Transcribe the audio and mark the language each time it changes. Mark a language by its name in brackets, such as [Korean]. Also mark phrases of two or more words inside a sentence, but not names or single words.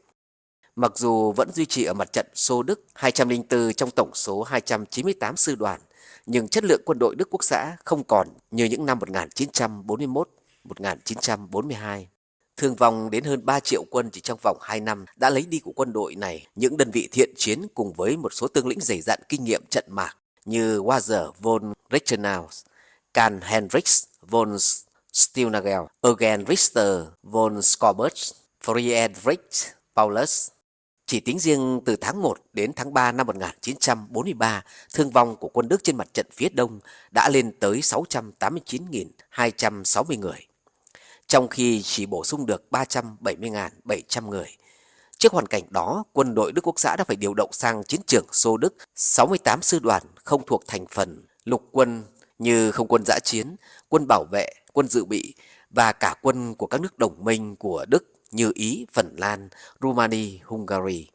[Vietnamese] Mặc dù vẫn duy trì ở mặt trận Xô Đức 204 trong tổng số 298 sư đoàn, nhưng chất lượng quân đội Đức Quốc xã không còn như những năm 1941, 1942. thương vong đến hơn 3 triệu quân chỉ trong vòng 2 năm đã lấy đi của quân đội này những đơn vị thiện chiến cùng với một số tướng lĩnh dày dặn kinh nghiệm trận mạc như Walter von Reichenau, Karl Heinrich von Stilnagel, Eugen Richter von Skorbut, Friedrich Paulus. Chỉ tính riêng từ tháng 1 đến tháng 3 năm 1943, thương vong của quân Đức trên mặt trận phía Đông đã lên tới 689.260 người, trong khi chỉ bổ sung được 370.700 người. Trước hoàn cảnh đó, quân đội Đức Quốc xã đã phải điều động sang chiến trường Xô Đức 68 sư đoàn không thuộc thành phần lục quân như không quân dã chiến, quân bảo vệ, quân dự bị và cả quân của các nước đồng minh của Đức như Ý, Phần Lan, Rumani, Hungary.